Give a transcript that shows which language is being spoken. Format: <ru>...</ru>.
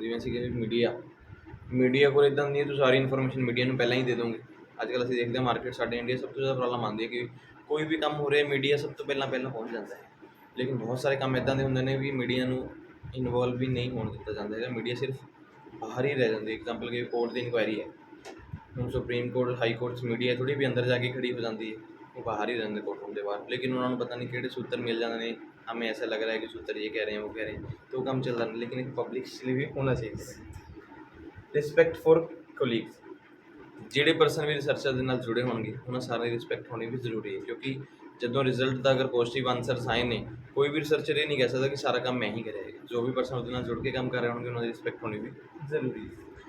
<pa>ਜਿਵੇਂ ਅਸੀਂ ਕਿ ਮੀਡੀਆ ਕੋਲ ਇੱਦਾਂ ਨਹੀਂ ਹੈ ਤੁਸੀਂ ਸਾਰੀ ਇਨਫੋਰਮੇਸ਼ਨ ਮੀਡੀਆ ਨੂੰ ਪਹਿਲਾਂ ਹੀ ਦੇ ਦੋਗੇ। ਅੱਜ ਕੱਲ੍ਹ ਅਸੀਂ ਦੇਖਦੇ ਹਾਂ ਮਾਰਕੀਟ ਸਾਡੇ ਇੰਡੀਆ ਸਭ ਤੋਂ ਜ਼ਿਆਦਾ ਪ੍ਰੋਬਲਮ ਆਉਂਦੀ ਹੈ ਕਿ ਕੋਈ ਵੀ ਕੰਮ ਹੋ ਰਿਹਾ ਮੀਡੀਆ ਸਭ ਤੋਂ ਪਹਿਲਾਂ ਪਹੁੰਚ ਜਾਂਦਾ ਹੈ, ਲੇਕਿਨ ਬਹੁਤ ਸਾਰੇ ਕੰਮ ਇੱਦਾਂ ਦੇ ਹੁੰਦੇ ਨੇ ਵੀ ਮੀਡੀਆ ਨੂੰ ਇਨਵੋਲਵ ਵੀ ਨਹੀਂ ਹੋਣ ਦਿੱਤਾ ਜਾਂਦਾ ਹੈਗਾ, ਮੀਡੀਆ ਸਿਰਫ ਬਾਹਰ ਹੀ ਰਹਿ ਜਾਂਦੀ। ਐਗਜ਼ਾਮਪਲ ਕਿ ਕੋਰਟ ਦੀ ਇਨਕੁਆਇਰੀ ਹੈ, ਹੁਣ ਸੁਪਰੀਮ ਕੋਰਟ ਹਾਈ ਕੋਰਟ 'ਚ ਮੀਡੀਆ ਥੋੜ੍ਹੀ ਵੀ ਅੰਦਰ ਜਾ ਕੇ ਖੜੀ ਹੋ ਜਾਂਦੀ ਹੈ,</pa> <hi>वो बाहर ही रहते कोर्टरूम के बाहर, लेकिन उन्होंने पता नहीं किहड़े सूत्र मिल जाते हैं, हमें ऐसा लग रहा है कि सूत्र ये कह रहे हैं वो कह रहे हैं, तो वो काम चलता नहीं। लेकिन एक पब्लिक लिए भी होना चाहिए।</hi> <en>respect for colleagues,</en> <pa>ਜਿਹੜੇ ਪਰਸਨ ਵੀ ਰਿਸਰਚਰ ਦੇ ਨਾਲ ਜੁੜੇ ਹੋਣਗੇ ਉਹਨਾਂ ਸਾਰਿਆਂ ਦੀ ਰਿਸਪੈਕਟ ਹੋਣੀ ਵੀ ਜ਼ਰੂਰੀ ਹੈ, ਕਿਉਂਕਿ ਜਦੋਂ ਰਿਜ਼ਲਟ ਦਾ ਅਗਰ ਪੋਜ਼ੀਟਿਵ ਆਨਸਰਸ ਆਏ ਨੇ ਕੋਈ ਵੀ ਰਿਸਰਚਰ ਇਹ ਨਹੀਂ ਕਹਿ ਸਕਦਾ ਕਿ ਸਾਰਾ ਕੰਮ ਮੈਂ ਹੀ ਕਰਿਆ ਹੈ। ਜੋ ਵੀ ਪਰਸਨ ਉਹਦੇ ਨਾਲ ਜੁੜ ਕੇ ਕੰਮ ਕਰ ਰਹੇ ਹੋਣਗੇ ਉਹਨਾਂ ਦੀ ਰਿਸਪੈਕਟ ਹੋਣੀ ਵੀ ਜ਼ਰੂਰੀ ਹੈ।</pa>